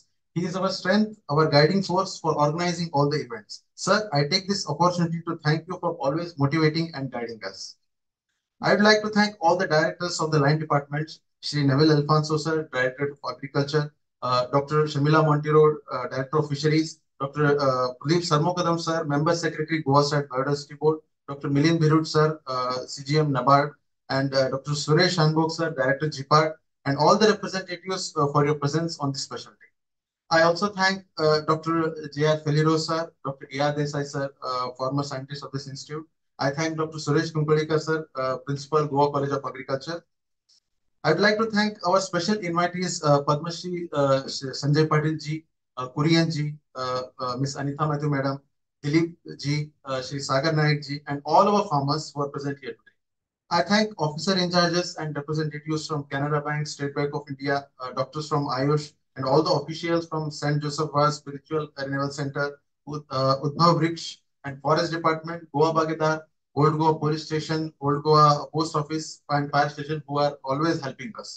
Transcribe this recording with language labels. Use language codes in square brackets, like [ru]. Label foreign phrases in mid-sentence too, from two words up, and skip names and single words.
[en] He is our strength, our guiding force for organizing all the events. Sir, I take this opportunity to thank you for always motivating and guiding us. I would like to thank all the directors of the line department, Shri Neville Alfonso sir, Director of Agriculture, Dr. Shamila Montero, Director of Fisheries, Dr. Pradeep Sarmokadam sir, Member Secretary, Goa State Biodiversity Board, Dr. Milind Birut sir, CGM NABARD, and Dr. Suresh Hanbok sir, Director GPARD, and all the representatives for your presence on this special day. I also thank Dr. J.R. Feliro sir, Dr. A.R. Desai sir, former scientist of this institute. I thank Dr. Suresh Kunkolikar sir, Principal, Goa College of Agriculture. I'd like to thank our special invitees, Padma Shri Sanjay Patil ji, Kurian ji, Miss Anita Matthew madam, Dilip ji, Shri Sagar Naik ji, and all our farmers who are present here today. I thank officer in charges and representatives from Canara Bank, State Bank of India, doctors from Ayush, and all the officials from St. Joseph Var Spiritual Renewal Center Udhav Vriksh and Forest Department, Goa Bagedar, Old Goa Police Station, Old Goa Post Office and Fire Station who are always helping us.